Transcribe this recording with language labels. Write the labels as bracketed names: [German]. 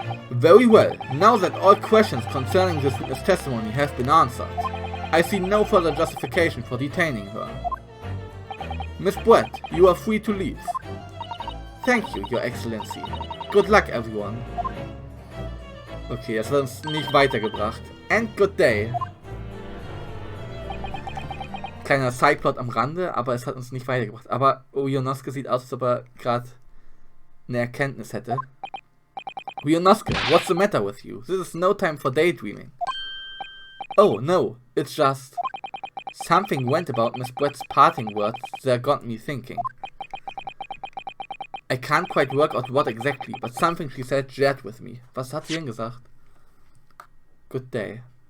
[English] Very well, now that all questions concerning this witness testimony have been answered, I see no further justification for detaining her. Miss Brett, you are free to leave. Thank you, Your Excellency. Good luck, everyone. [German] Okay, das hat uns nicht weitergebracht. [English] And good day. [German] Kleiner Sideplot am Rande, aber es hat uns nicht weitergebracht. Aber Ryunosuke sieht aus, als ob er gerade eine Erkenntnis hätte. [English] Ryunosuke, what's the matter with you? This is no time for daydreaming. Oh, no, it's just... Something went about Miss Brett's parting words that got me thinking. I can't quite work out what exactly, but something she said jarred with me. [German] Was hat sie denn gesagt? [English] Good day.